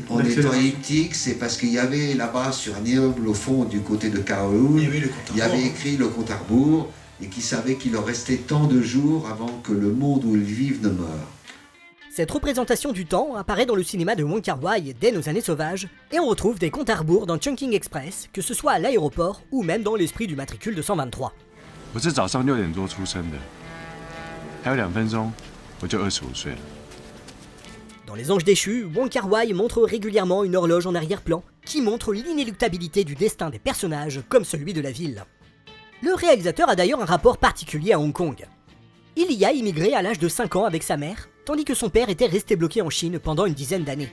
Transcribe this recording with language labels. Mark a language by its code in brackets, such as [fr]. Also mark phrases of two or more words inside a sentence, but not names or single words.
[fr] en étant elliptique, c'est parce qu'il y avait là-bas sur un immeuble au fond du côté de Kowloon, il y avait écrit le compte à rebours, et qui savait qu'il leur restait tant de jours avant que le monde où ils vivent ne meure. Cette représentation du temps apparaît dans le cinéma de Wong Kar-wai dès nos années sauvages, et on retrouve des comptes à rebours dans Chungking Express, que ce soit à l'aéroport ou même dans l'esprit du matricule 223. [zh] 我是早上6点多出生的，还有2分钟我就25岁了。 [fr] Dans Les Anges déchus, Wong Kar-wai montre régulièrement une horloge en arrière-plan qui montre l'inéluctabilité du destin des personnages comme celui de la ville. Le réalisateur a d'ailleurs un rapport particulier à Hong Kong. Il y a immigré à l'âge de 5 ans avec sa mère, tandis que son père était resté bloqué en Chine pendant une dizaine d'années.